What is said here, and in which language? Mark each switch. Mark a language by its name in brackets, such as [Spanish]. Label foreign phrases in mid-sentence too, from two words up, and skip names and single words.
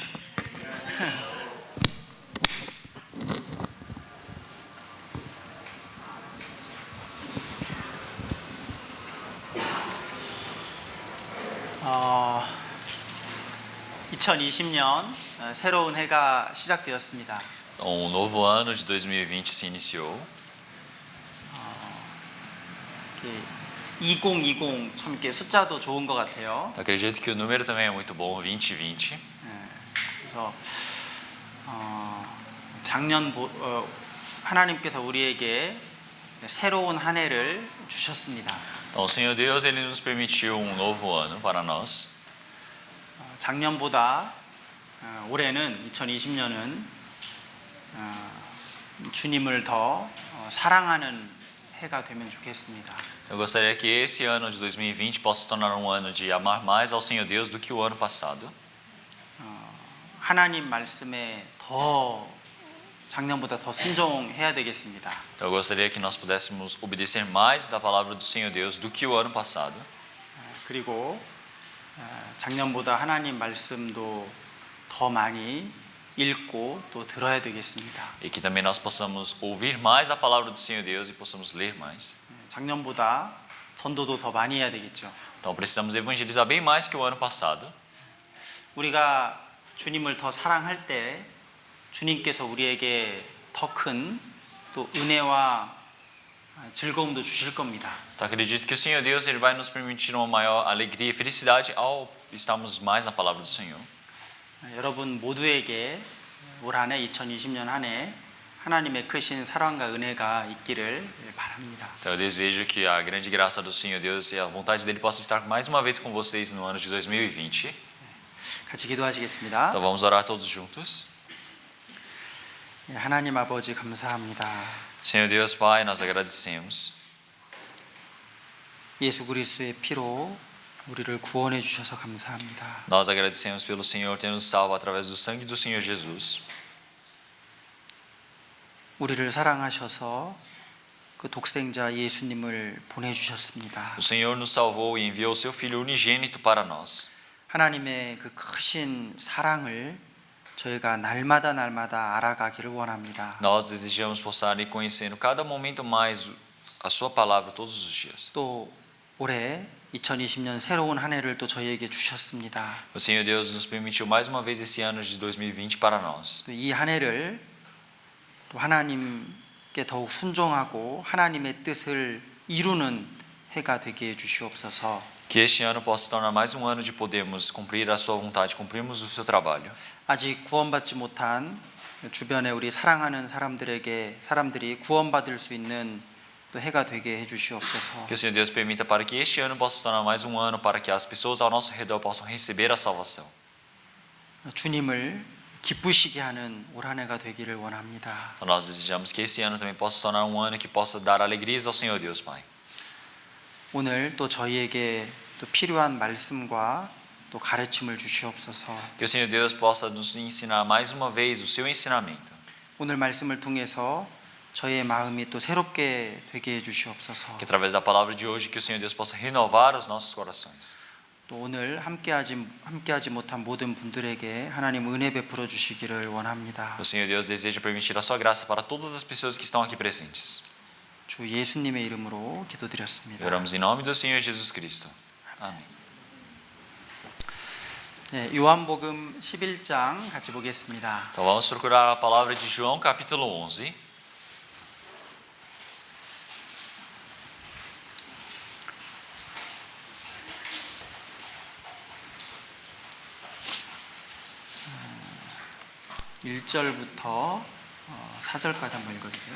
[Korean] 어, 2020년 새로운 해가 시작되었습니다. [Portuguese] novo ano de 2020 se iniciou. [Korean] 2020 참 이렇게 숫자도 좋은 것 같아요. [Portuguese] Acredito que o número também é muito bom, 2020. [Korean] 그래서 작년 하나님께서 우리에게 새로운 한 해를 주셨습니다. [Portuguese] Então, o Senhor Deus, Ele nos permitiu novo ano para nós. [Korean] 작년보다 올해는 2020년은 주님을 더 사랑하는 해가 되면 좋겠습니다. [Portuguese] Eu gostaria que esse ano de 2020 possa se tornar um ano de amar mais ao Senhor Deus do que o ano passado. [Korean] 하나님 말씀에 더 작년보다 더 순종해야 되겠습니다. [Portuguese] Então, eu gostaria que nós pudéssemos obedecer mais da palavra do Senhor Deus do que o ano passado. [Korean] 그리고 작년보다 하나님 말씀도 더 많이 읽고 또 들어야 되겠습니다. [Portuguese] E que também nós possamos ouvir mais a palavra do Senhor Deus e possamos ler mais. [Korean] 작년보다 전도도 더 많이 해야 되겠죠. [Portuguese] Então, precisamos evangelizar bem mais que o ano passado. [Korean] 우리가 주님을 더 사랑할 때 주님께서 우리에게 더 큰 또 은혜와 즐거움도 주실 겁니다. [Portuguese] Então, acredito que o Senhor Deus ele vai nos permitir uma maior alegria e felicidade ao estarmos mais na palavra do Senhor. [Korean] 여러분 모두에게 올 한 해 2020년 한 해 하나님의 크신 사랑과 은혜가 있기를 바랍니다. [Portuguese] Então, eu desejo que a grande graça do Senhor Deus e a vontade dele possa estar mais uma vez com vocês no ano de 2020. [Korean] 같이 기도하시겠습니다. [Portuguese] Então, vamos orar todos juntos. [Korean] 하나님 아버지 감사합니다. [Portuguese] Senhor Deus, Pai, nós agradecemos. [Korean] 예수 그리스도의 피로 우리를 구원해 주셔서 감사합니다. [Portuguese] Nós agradecemos pelo Senhor ter nos salvo através do sangue do Senhor Jesus. [Korean] 우리를 사랑하셔서 그 독생자 예수님을 보내주셨습니다. [Portuguese] O Senhor nos salvou e enviou o seu Filho unigênito para nós. [Korean] 하나님의 그 크신 사랑을 저희가 날마다 알아가기를 원합니다. [Portuguese] Nós desejamos possar ir conhecendo cada momento mais a sua palavra todos os dias. [Korean] 또 올해 2020년 새로운 한 해를 또 저희에게 주셨습니다. [Portuguese] O Senhor Deus nos permitiu mais uma vez esse ano de 2020 para nós. [Korean] 이 한 해를 또 하나님께 더욱 순종하고 하나님의 뜻을 이루는 해가 되게 해 주시옵소서. [Portuguese] Que este ano possa se tornar mais um ano de podermos cumprir a sua vontade, cumprirmos o seu trabalho. [Korean] 아직 구원받지 못한 주변에 우리 사랑하는 사람들이 구원받을 수 있는 또 해가 되게 해 주시옵소서. [Portuguese] Que o Senhor Deus permita para que este ano possa se tornar mais um ano para que as pessoas ao nosso redor possam receber a salvação. [Korean] 주님을 기쁘시게 하는 올 한 해가 되기를 원합니다. [Portuguese] Então nós desejamos que esse ano também possa se tornar um ano que possa dar alegrias ao Senhor Deus, Pai. [Korean] 오늘 또 저희에게 또 필요한 말씀과 또 가르침을 주시옵소서. [Portuguese] Que o Senhor Deus possa nos ensinar mais uma vez o seu ensinamento. [Korean] 오늘 말씀을 통해서 저희의 마음이 또 새롭게 되게 해 주시옵소서. [Portuguese] Que através da palavra de hoje que o Senhor Deus possa renovar os nossos corações. [Korean] 또 오늘 함께하지 못한 모든 분들에게 하나님 은혜 베풀어 주시기를 원합니다. [Portuguese] O Senhor Deus deseja permitir a sua graça para todas as pessoas que estão aqui presentes. [Korean] 주 예수님의 이름으로 기도드렸습니다. [Portuguese] Oramos em nome do Senhor Jesus Cristo. Amém. [Korean] 네, 요한복음 11장 같이 보겠습니다. [Portuguese] Então vamos procurar a palavra de João, capítulo 11. [Korean] 음, 1절부터 4절까지 한번 읽어주세요.